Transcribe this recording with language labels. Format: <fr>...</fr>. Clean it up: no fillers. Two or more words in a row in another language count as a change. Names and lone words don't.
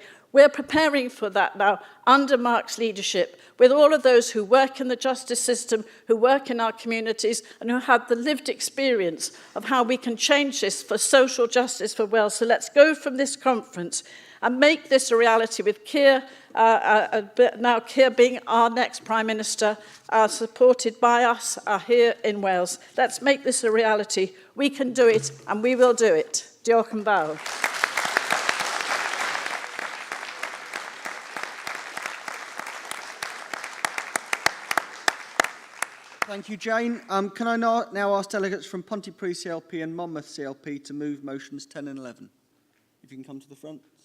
<en>We're preparing for that now under Mark's leadership with all of those who work in the justice system, who work in our communities and who have the lived experience of how we can change this for social justice for Wales. So let's go from this conference and make this a reality with Keir, now Keir being our next Prime Minister, supported by us here in Wales. Let's make this a reality. We can do it and we will do it.</en> <cy>Diolch yn fawr.</cy> <en>Thank you, Jane. Can I now ask delegates from Pontypridd CLP and Monmouth CLP to move motions 10 and 11? If you can come to the front.</en>